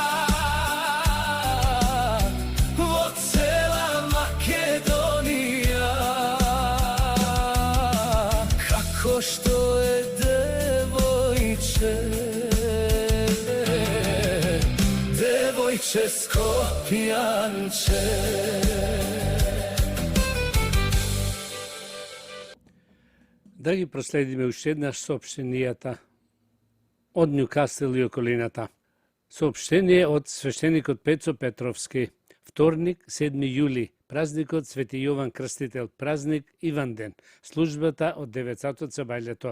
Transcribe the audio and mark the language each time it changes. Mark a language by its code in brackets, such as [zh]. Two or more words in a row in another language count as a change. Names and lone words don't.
[mk] Во цела Македонија, како што је девојче, девојче Скопјанче. Да ги проследиме уште еднаш соопштенијата од Њукасел и околината. Соопштение од свештеникот Пецо Петровски. Вторник, 7 јули, празникот Свети Јован Крстител, празник Иванден, службата од 9 сатот за бајлето.